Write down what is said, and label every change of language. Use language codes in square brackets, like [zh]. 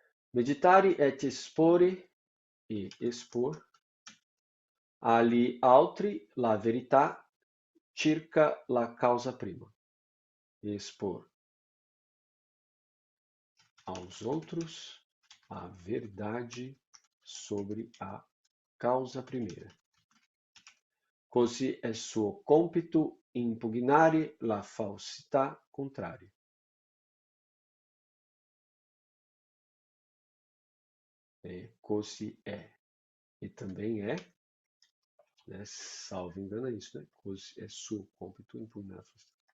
[it] Meditare et expore, [pt] e expor, [it] agli altri la verità circa la causa prima. [pt] Expor aos outros a verdade sobre a causa primeira. [it] Così è suo compito impugnare la falsità contraria. Così è. [pt] E também é, né, salvo engano é isso, né? [it] Così è suo compito impugnare la falsità.